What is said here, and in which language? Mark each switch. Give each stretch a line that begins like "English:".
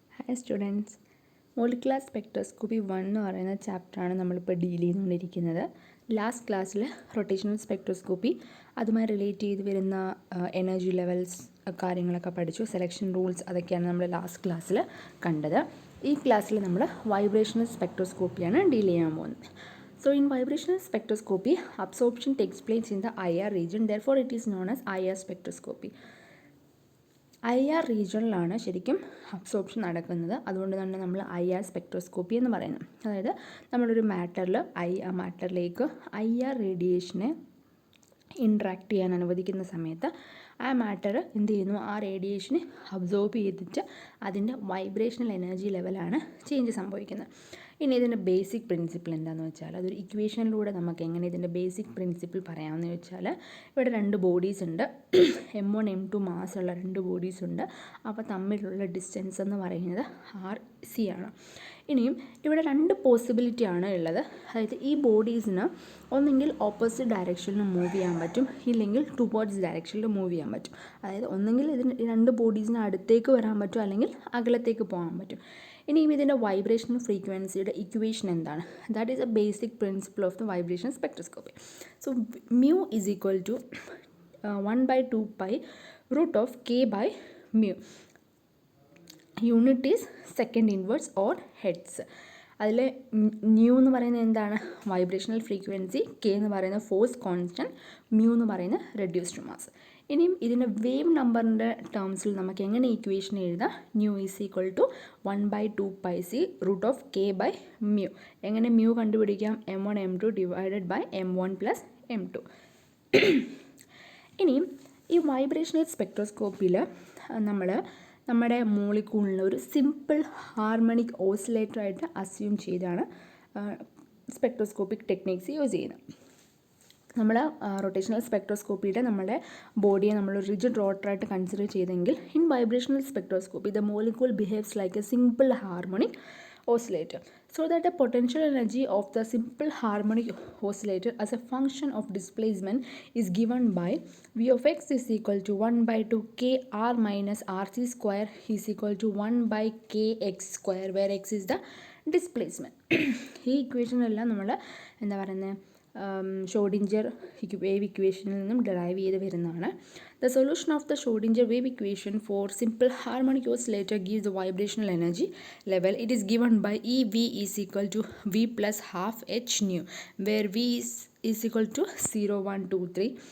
English: Hi students,
Malayalam: molecular spectroscopy 1 എന്ന് പറയുന്ന ചാപ്റ്ററാണ് നമ്മളിപ്പോൾ ഡീൽ ചെയ്തുകൊണ്ടിരിക്കുന്നത്. ലാസ്റ്റ് ക്ലാസ്സിൽ റൊട്ടേഷണൽ സ്പെക്ട്രോസ്കോപ്പി അതുമായി റിലേറ്റ് ചെയ്ത് വരുന്ന എനർജി ലെവൽസ് കാര്യങ്ങളൊക്കെ പഠിച്ചു. സെലക്ഷൻ റൂൾസ് അതൊക്കെയാണ് നമ്മൾ ലാസ്റ്റ് ക്ലാസ്സിൽ കണ്ടത്. ഈ ക്ലാസ്സിൽ നമ്മൾ വൈബ്രേഷണൽ സ്പെക്ട്രോസ്കോപ്പിയാണ് ഡീൽ ചെയ്യാൻ പോകുന്നത്.
English: So in vibrational spectroscopy, absorption takes place in the IR region, therefore it is known as IR spectroscopy.
Malayalam: IR റീജിയണിലാണ് ശരിക്കും അബ്സോർപ്ഷൻ നടക്കുന്നത്. അതുകൊണ്ട് തന്നെ നമ്മൾ IR സ്പെക്ട്രോസ്കോപ്പി എന്ന് പറയുന്നത്. അതായത് നമ്മളൊരു മാറ്ററിൽ ആ മാറ്ററിലേക്ക് IR റേഡിയേഷനെ ഇൻട്രാക്ട് ചെയ്യാൻ അനുവദിക്കുന്ന സമയത്ത് ആ മാറ്റർ എന്ത് ചെയ്യുന്നു, ആ റേഡിയേഷനെ അബ്സോർബ് ചെയ്തിട്ട് അതിൻ്റെ വൈബ്രേഷണൽ എനർജി ലെവലാണ് ചേഞ്ച് സംഭവിക്കുന്നത്. ഇനി ഇതിൻ്റെ ബേസിക് പ്രിൻസിപ്പിൾ എന്താണെന്ന് വെച്ചാൽ, അതൊരു ഇക്വേഷനിലൂടെ നമുക്ക് എങ്ങനെ ഇതിൻ്റെ ബേസിക് പ്രിൻസിപ്പിൾ പറയാമെന്ന് വെച്ചാൽ, ഇവിടെ രണ്ട് ബോഡീസ് ഉണ്ട്, M1 M2 മാസുള്ള രണ്ട് ബോഡീസ് ഉണ്ട്. അപ്പോൾ തമ്മിലുള്ള ഡിസ്റ്റൻസ് എന്ന് പറയുന്നത് RC ആണ്. ഇനിയും ഇവിടെ രണ്ട് പോസിബിലിറ്റി ആണ് ഉള്ളത്. അതായത് ഈ ബോഡീസിന് ഒന്നെങ്കിൽ ഓപ്പോസിറ്റ് ഡയറക്ഷനിൽ മൂവ് ചെയ്യാൻ പറ്റും, ഇല്ലെങ്കിൽ ടുവേർഡ്സ് ഡയറക്ഷനിൽ മൂവ് ചെയ്യാൻ പറ്റും. അതായത് ഒന്നെങ്കിൽ ഇതിന് രണ്ട് ബോഡീസിന് അടുത്തേക്ക് വരാൻ പറ്റും, അല്ലെങ്കിൽ അകലത്തേക്ക് പോകാൻ പറ്റും. ഇനിയും ഇതിൻ്റെ വൈബ്രേഷൻ ഫ്രീക്വൻസിയുടെ ഇക്വേഷൻ എന്താണ്?
English: That is a basic principle of the vibration spectroscopy. So mu is equal to 1/2 pi root of k by mu. Unit is second inverse or hertz.
Malayalam: അതിൽ ന്യൂ എന്ന് പറയുന്നത് എന്താണ്? Vibrational frequency. കെ എന്ന് പറയുന്ന force constant. Mu എന്ന് പറയുന്ന reduced mass. ഇനിയും ഇതിൻ്റെ വേവ് നമ്പറിൻ്റെ ടേംസിൽ നമുക്ക് എങ്ങനെ ഇക്വേഷൻ എഴുതാം?
English: Nu is equal to 1/2 pi c root of k by mu.
Malayalam: എങ്ങനെ മ്യൂ കണ്ടുപിടിക്കാം?
English: M1 M2 divided by M1 plus M2.
Malayalam: ഇനിയും ഈ വൈബ്രേഷണൽ സ്പെക്ട്രോസ്കോപ്പിയിൽ നമ്മുടെ മോളിക്യൂളിനെ ഒരു സിമ്പിൾ ഹാർമണിക് ഓസിലേറ്ററായിട്ട് അസ്യൂം ചെയ്താണ് സ്പെക്ട്രോസ്കോപ്പിക് ടെക്നിക്സ് യൂസ് ചെയ്യുന്നത്. നമ്മൾ റൊട്ടേഷണൽ സ്പെക്ട്രോസ്കോപ്പിയുടെ നമ്മുടെ ബോഡിയെ നമ്മൾ റിജിഡ് റോട്ടറായിട്ട് കൺസിഡർ ചെയ്തെങ്കിൽ,
English: In vibrational spectroscopy the molecule behaves like a simple harmonic oscillator, so that the potential energy of the simple harmonic oscillator as a function of displacement is given by V of x is equal to 1/2 k r minus rc square is equal to 1/kx square, where x is the displacement.
Malayalam: ഈ equation എല്ലാം നമ്മൾ എന്താ പറയുന്നത്, Schrödinger wave ഇക്വേഷനിൽ നിന്നും derive ചെയ്ത് വരുന്നതാണ്.
English: The solution of the Schrodinger wave equation for simple harmonic oscillator gives the vibrational energy level. It is given by EV is equal to V plus half H nu, where V is equal to 0, 1, 2, 3.